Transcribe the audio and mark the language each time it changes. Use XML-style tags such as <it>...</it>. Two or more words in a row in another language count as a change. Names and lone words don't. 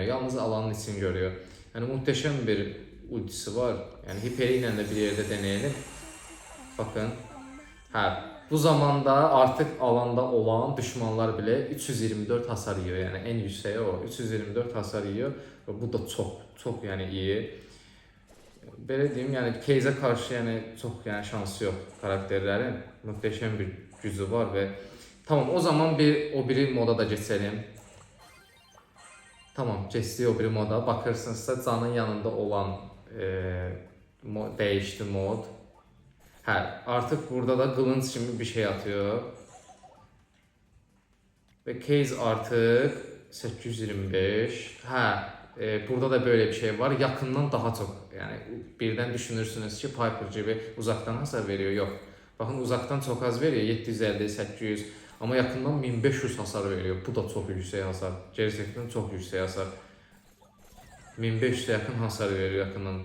<tr>Yalnız alanın için görüyor. Yani muhteşem bir ultisi var. Yani hiperiyle de bir yerde deneyelim. Bakın. Bu zamanda artık alanda olan düşmanlar bile 324 hasar yiyor. Yani en yükseği o. 324 hasar yiyor. Ve bu da çok yani iyi.</tr> <az>Belə deyim, yəni Case'ə qarşı yəni çox yəni şansı yox karakterlərin. Möhtəşəm bir gücü var və tamam, o zaman o biri moda da keçelim. Tamam, keçdik o biri moda. Bakırsınızsa canın yanında olan dəyişdi mod. Hə, artıq burada da qılınc kimi bir şey atıyor. Və Case artıq 825. Hə, burada da böyle bir şey var.</az> <tr>Yakından daha çok, yani birden düşünürsünüz ki Piper gibi uzaktan hasar veriyor. Yok. Bakın uzaktan çok az veriyor. 750, 800. Ama yakından 1500 hasar veriyor. Bu da çok yüksek hasar. Gerçekten çok yüksek hasar. 1500'e yakın hasar veriyor yakından.</tr>